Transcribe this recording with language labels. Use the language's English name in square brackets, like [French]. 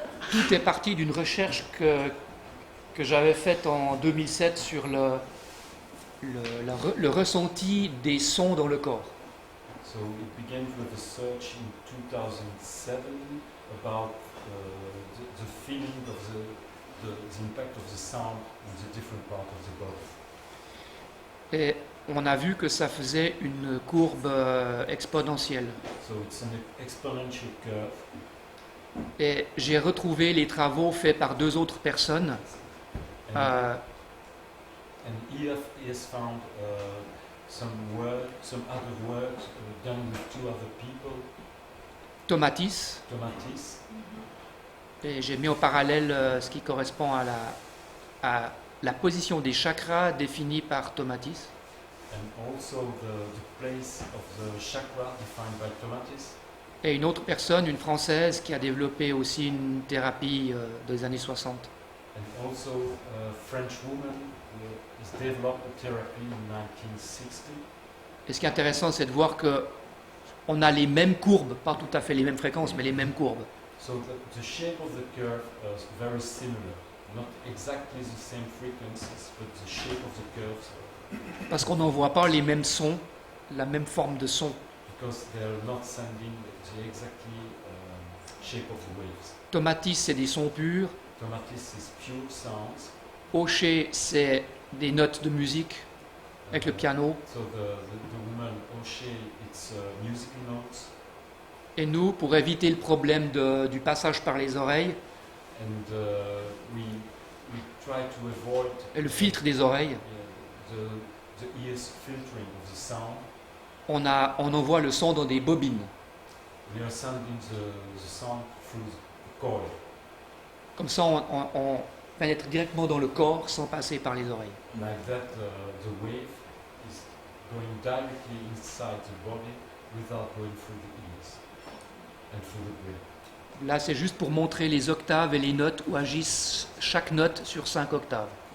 [French] Tout est parti d'une recherche que j'avais faite en 2007 sur le ressenti des sons dans le corps. [English] So it began with a search in 2007 about the feeling of the impact of the sound in the different parts of the body. [French] Et on a vu que ça faisait une courbe exponentielle. [English] So it's an exponential curve. [French] Et j'ai retrouvé les travaux faits par deux autres personnes. [English] And he has found some other work done with two other people, [French] Tomatis, [English] Tomatis, [French] et j'ai mis en parallèle ce qui correspond à la position des chakras définie par Tomatis. [English] and also the place of the chakra defined by Tomatis. [French] Et une autre personne, une Française, qui a développé aussi une thérapie des années 60. [English] And also a French woman who has developed a therapy in 1960. [French] Et ce qui est intéressant, c'est de voir que on a les mêmes courbes, pas tout à fait les mêmes fréquences, mais les mêmes courbes. [English] So the shape of the curve is very similar. Not exactly the same frequencies, but the shape of the curves [French] Parce qu'on n'en voit pas les mêmes sons, la même forme de son. [English] because they're not sending the exactly shape of the waves. [French] Tomatis, c'est des sons purs. [English] Tomatis is pure sounds. [French] Hocher, c'est des notes de musique avec le piano. [English] So the woman Oshe, it's musical notes, [French] Et nous, pour éviter le problème du passage par les oreilles [English] and we try to avoid [French] et le filtre des oreilles, [English] the ears filtering of the sound. [French] on envoie le son dans des bobines. [English] We are sending the sound through the coil. [French] Comme ça, on pénètre directement dans le corps sans passer par les oreilles. [English] Like that, the wave is going directly inside the body without going through the ears and through the brain. [French] Là, c'est juste pour montrer les octaves et les notes où agissent chaque note sur 5 octaves.